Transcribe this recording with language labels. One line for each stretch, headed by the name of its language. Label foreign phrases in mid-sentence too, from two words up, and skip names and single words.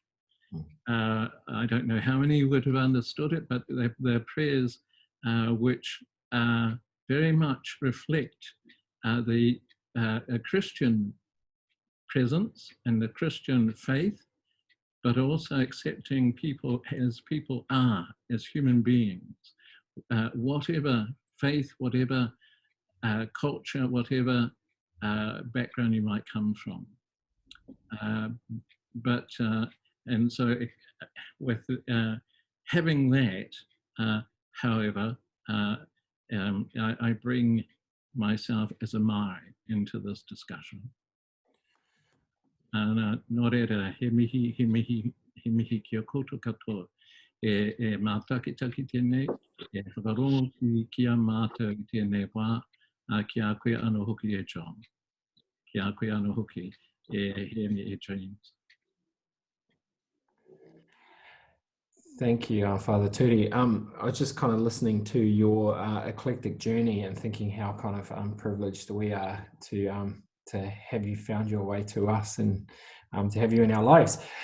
English: I don't know how many would have understood it, but they're prayers which very much reflect the Christian presence and the Christian faith, but also accepting people as people are, as human beings, whatever faith, whatever culture, whatever background you might come from. And so with having that, however, I bring myself as a Māori into this discussion.
Māori: Nō reira, he mihi kia koutou katoa, e mātakitaki tēnei, e whakarongo ki a mātou i tēnei wā, ki a koe anō hoki e John, ki a koe anō hoki he me e James.
English: Thank you, Father Turi. I was just kind of listening to your eclectic journey and thinking how kind of privileged we are to have you found your way to us and to have you in our lives.